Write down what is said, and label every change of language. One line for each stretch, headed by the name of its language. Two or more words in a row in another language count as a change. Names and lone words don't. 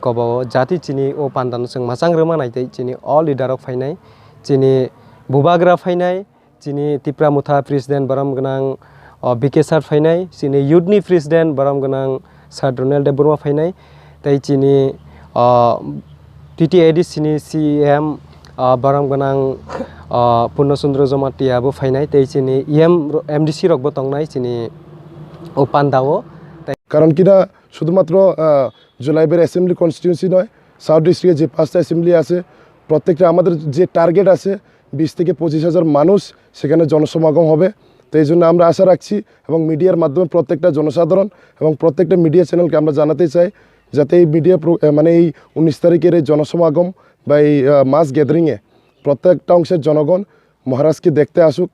Kok Borok: kobao jati Chini o pandan chung masang rema naitei Chini
English: all leader
Kok Borok: ok phainai Chini Bubagra phainai Chini TIPRA Motha president baram gnang bwkhaktwi phainai Chini youth ni president baram gnang Sir Donald de Burma phainai tei Chini TTAD Chini CM baram gnang Purnachandra Jomatia bo phainai tei Chini MDC rok bo tongnai Chini o pandao
Bangla: কারণ কিনা শুধুমাত্র জলাই বাড়ি
English: assembly constituency
Bangla: নয়,
English: South district
Bangla: যে 5টা অ্যাসেম্বলি আছে প্রত্যেকটা আমাদের যে টার্গেট আছে 20 থেকে 25,000 মানুষ সেখানে জনসমাগম হবে। তো এই জন্য আমরা আশা রাখছি এবং মিডিয়ার মাধ্যমে প্রত্যেকটা জনসাধারণ এবং প্রত্যেকটা মিডিয়া চ্যানেলকে আমরা জানাতে চাই যাতে এই মিডিয়া মানে এই 19 তারিখের এই জনসমাগম বা এই
English: mass gathering
Bangla: প্রত্যেকটা অংশের জনগণ মহারাজকে দেখতে আসুক।